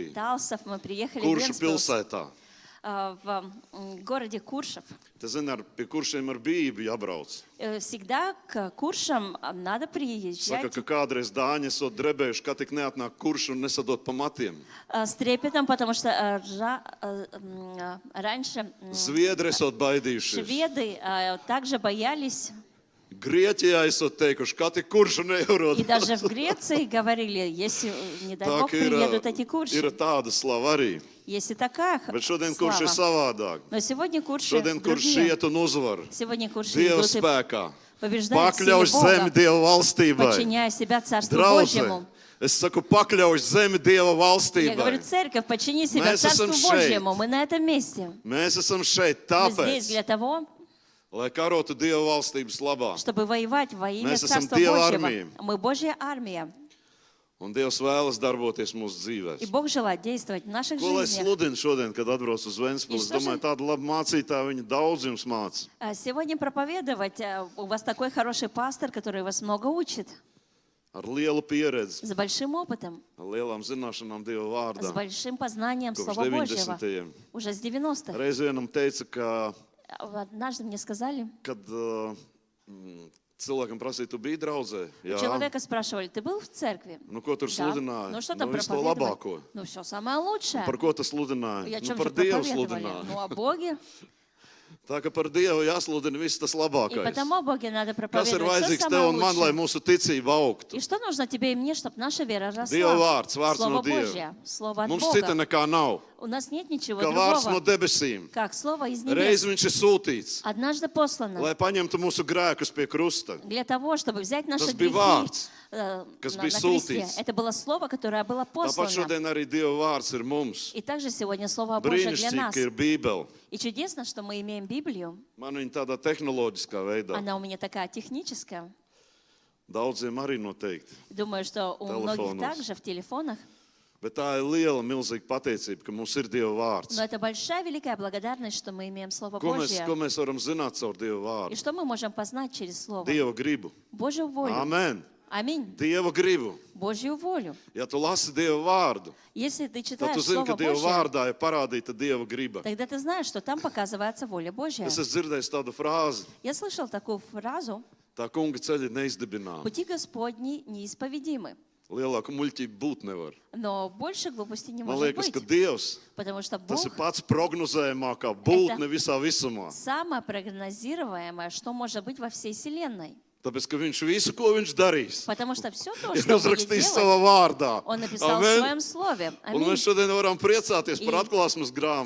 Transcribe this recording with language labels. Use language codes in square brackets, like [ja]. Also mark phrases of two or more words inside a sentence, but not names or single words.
[ru] далеких Талсов мы приехали в [lv] Kuršu [ru] Вентспилс, [lv] pilsētā. [ru] в городе Куршев. [lv] Te zini, pie kuršiem ar bību jābrauc. [ru] Всегда к Куршам надо [lv] Saka, [ru] приезжать [lv] ka kādreiz dāņi esot drebējuši, ka tik neatnāk kurš un nesadot pa matiem. [ru] с трепетом, потому что раньше [lv] Zviedri esot baidījušies. [ru] шведы также боялись. [lv] Grieķijā esot teikuši, ka tik kuršu neierod. [ru] И даже в Греции говорили, если, не дай Бог, приедут эти [lv] ir [ru] курши. [lv] tāda slava arī. [ru] Есть и такая [lv] Bet šodien kurš ir [ru] слава. [lv] savādāk. [ru] Но сегодня курши [lv] Šodien kurš [ru] другие. [lv] iet un uzvar. [ru] Сегодня курши [lv] Dieva [ru] идут и [lv] spēkā. [ru] побеждают в силе [lv] Pakļauj zemi [ru] Бога, [lv] Dieva valstībai. [ru] подчиняя себя Царству [lv] Draudzē, [ru] Божьему. [lv] es saku, pakļauj zemi Dieva [ru] Я говорю, [lv] valstībai. [ru] церковь, подчини себя [lv] Mēs [ru] Царству [lv] esam šeit. [ru] Божьему. Мы на этом месте. [lv] Mēs esam šeit [ru] Мы здесь [lv] tāpēc, [ru] для того, [lv] lai karotu Dieva valstības labā. [ru] чтобы воевать во имя [lv] Mēs esam [ru] Царства [lv] Dieva [ru] Божьего. [lv] armija. [ru] Мы Божья армия. [lv] Un Dievs vēlas darboties mūsu [ru] И [lv] dzīvēs. [ru] Бог желает действовать в наших [lv] Ko lai [ru] жизнях. [lv] sludinu šodien, kad atbrauc uz Ventspili? Es [ru] И что же- [lv] domāju, tāda laba mācītāja, viņa daudz jums māca. [ru] Сегодня проповедовать, у вас такой хороший пастор, который вас много учит, [lv] Ar lielu pieredzi, [ru] с большим опытом, [lv] ar lielām zināšanām Dieva [ru] с [lv] vārdā. [ru] большим познанием [lv] Kopš [ru] Слова Божьего. [lv] 90. [ru] Уже с 90-х. [lv] Reiz vienam teica, ka, [ru] Однажды мне сказали, [lv] kad cilvēkam prasīja, tu biji draudzē? [ru] у [lv] Jā. [ru] человека спрашивали, ты был в церкви? [lv] Nu, ko tur [ru] Да. [lv] sludināja? [ru] Ну что там [lv] visu to [ru] проповедовали? [lv] labāko. [ru] Ну все самое лучшее. [lv] Par ko tas sludināja? [ru] И о [lv] Nu, [ru] чем [lv] par [ru] же [lv] Dievu [ru] проповедовали? [lv] sludināja. [ru] Ну о Боге. [lv] Tā ka par Dievu jāsludina viss tas [ru] И [lv] labākais. [ru] потому о Боге надо [lv] Kas ir [ru] проповедовать все [lv] vajadzīgs tev [ru] самое [lv] un man, lai [ru] лучшее. [lv] mūsu ticība augtu? [ru] И что нужно тебе и мне, чтобы наша вера [lv] Dieva [ru] росла? [lv] vārds, vārds [ru] Слово [lv] no Dieva. [ru] Божье, Слово от [lv] Mums cita [ru] Бога. [lv] nekā nav. [ru] У нас нет ничего [lv] Kā vārds no [ru] другого, [lv] debesīm. [ru] как Слово из [lv] Reiz [ru] небес. [lv] viņš ir sūtīts, [ru] Однажды послано [lv] lai paņemtu mūsu grēkus pie krusta. [ru] для того, чтобы взять наши [lv] Tas bija [ru] грехи [lv] vārds, [ru] на [lv] kas [ru] на [lv] bija [ru] кресте. [lv] sūtīts. [ru] Это было Слово, которое было [lv] Tāpat [ru] послано. [lv] šodien arī Dieva vārds ir mums. [ru] И также сегодня Слово Божье для [lv] Brīnišķīgi, [ru] нас. [lv] ka ir Bībele. [ru] И чудесно, что мы имеем Библию. [lv] Man viņa tādā tehnoloģiskā veidā. [ru] Она у меня такая техническая. [lv] Daudziem arī noteikti. [ru] Думаю, что у многих Телефонов. также в телефонах. [lv] Bet tā ir liela, milzīga pateicība, ka mums ir Dieva vārds. [ru] Но это большая, великая благодарность, что мы имеем Слово [lv] Ko [ru] Божье. [lv] mēs varam zināt caur Dieva [ru] И [lv] vārdu? [ru] что мы можем познать через Слово? [lv] Dieva gribu. [ru] Божью волю. [lv] Amen. [ru] Аминь. [lv] Dieva gribu. [ru] Божью волю. [lv] Ja tu lasi Dieva vārdu, [ru] Если ты [lv] tad [ru] читаешь [lv] tu zini, ka [ru] Слово [lv] Dieva [ru] Божье, [lv] vārdā ir parādīta Dieva griba. [ru] тогда ты знаешь, что там показывается воля Божья. [lv] Es esmu dzirdējis tādu frāzi, [ru] Я слышал такую фразу: [lv] tā kunga ceļi neizdibināmi. [ru] «Пути Господни неисповедимы». [lv] Lielāku muļķību būt nevar. [ru] Но больше глупости не [lv] Man [ru] может [lv] liekas, [ru] быть, [lv] ka Dievs, [ru] потому что [lv] tas [ru] Бог [lv] ir pats prognozējamākā būtne [ru] Это- [lv] visā visumā. [ru] самое прогнозируемое, что может быть во всей Вселенной. [lv] Tāpēc, ka viņš visu, ko viņš darīs, [ru] Потому что все то, [lv] ir [ru] что он будет [lv] uzrakstījis [ru] делать, [lv] savā vārdā. [ru] он написал в [lv] Amen. [ru] своем слове. [lv] Un [ru] Аминь. [lv] mēs šodien varam priecāties par [ru] И [lv] atklāsmes grāmatu.